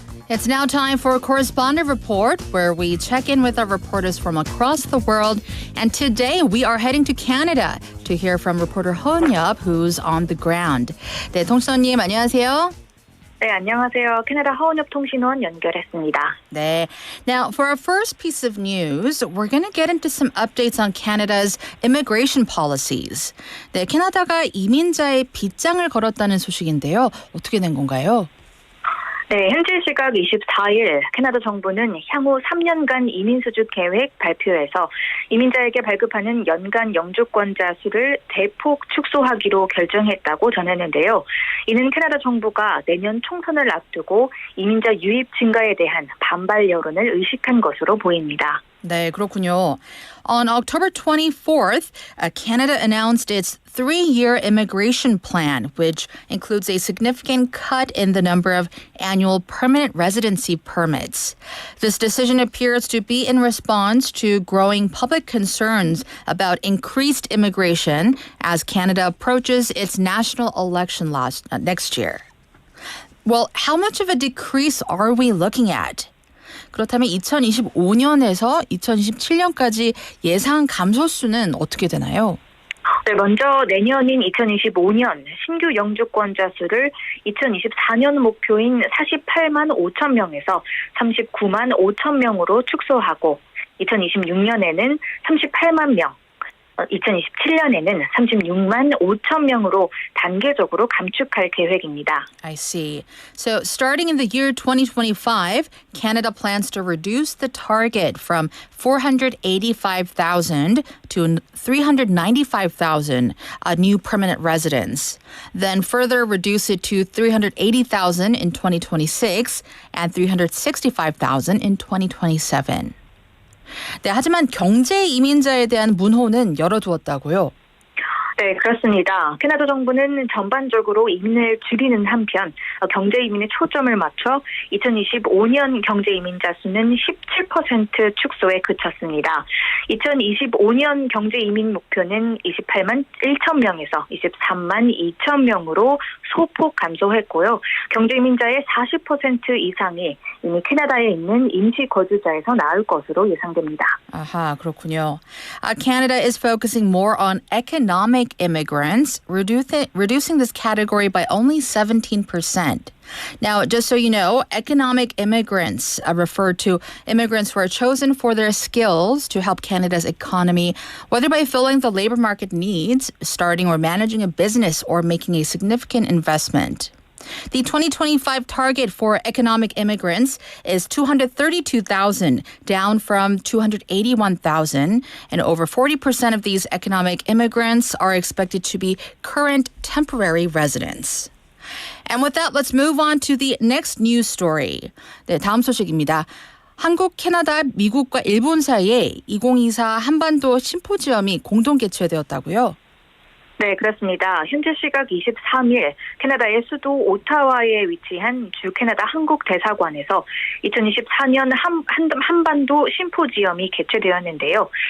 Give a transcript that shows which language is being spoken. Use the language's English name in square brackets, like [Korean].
[English] It's now time for a correspondent report where we check in with our reporters from across the world. And today we are heading to Canada to hear from reporter Hyunyup, who's on the ground. [Korean] 네, 통신원님 안녕하세요. 네, 안녕하세요. 캐나다 하원협 통신원 연결했습니다. 네. [English] Now, for our first piece of news, we're going to get into some updates on Canada's immigration policies. [Korean] 네, 캐나다가 이민자의 빗장을 걸었다는 소식인데요. 어떻게 된 건가요? 네, 현지 시각 24일 캐나다 정부는 향후 3년간 이민 수주 계획 발표에서 이민자에게 발급하는 연간 영주권자 수를 대폭 축소하기로 결정했다고 전했는데요. 이는 캐나다 정부가 내년 총선을 앞두고 이민자 유입 증가에 대한 반발 여론을 의식한 것으로 보입니다. 네, 그렇군요. [English] On October 24th, Canada announced its 3-year immigration plan, which includes a significant cut in the number of annual permanent residency permits. This decision appears to be in response to growing public concerns about increased immigration as Canada approaches its national election next year. Well, how much of a decrease are we looking at? [Korean] 그렇다면 2025년에서 2027년까지 예상 감소수는 어떻게 되나요? 네, 먼저 내년인 2025년 신규 영주권자 수를 2024년 목표인 48만 5천 명에서 39만 5천 명으로 축소하고 2026년에는 38만 명, 2027년에는 36만 5천 명으로 단계적으로 감축할 계획입니다. [English] I see. So starting in the year 2025, Canada plans to reduce the target from 485,000 to 395,000 new permanent residents. Then further reduce it to 380,000 in 2026 and 365,000 in 2027. [Korean] 네, 하지만 경제 이민자에 대한 문호는 열어두었다고요? 네, 그렇습니다. 캐나다 정부는 전반적으로 이민을 줄이는 한편 경제 이민에 초점을 맞춰 2025년 경제 이민자 수는 17% 축소에 그쳤습니다. 2025년 경제 이민 목표는 28만 1천 명에서 23만 2천 명으로 소폭 감소했고요. 경제 이민자의 40% 이상이 이미 캐나다에 있는 임시 거주자에서 나올 것으로 예상됩니다. 아하, 그렇군요. [English] Canada is focusing more on economic immigrants, reducing this category by only 17%. Now, just so you know, economic immigrants refer to immigrants who are chosen for their skills to help Canada's economy, whether by filling the labor market needs, starting or managing a business, or making a significant investment. The 2025 target for economic immigrants is 232,000, down from 281,000. And over 40% of these economic immigrants are expected to be current temporary residents. And with that, let's move on to the next news story. [Korean] 네, 다음 소식입니다. 한국, 캐나다, 미국과 일본 사이에 2024 한반도 심포지엄이 공동 개최되었다고요? 네, 그렇습니다. 현재 시각 23일 캐나다의 수도 오타와에 위치한 주 캐나다 한국 대사관에서 2024년 한반도 심포지엄이 개최되었는데요.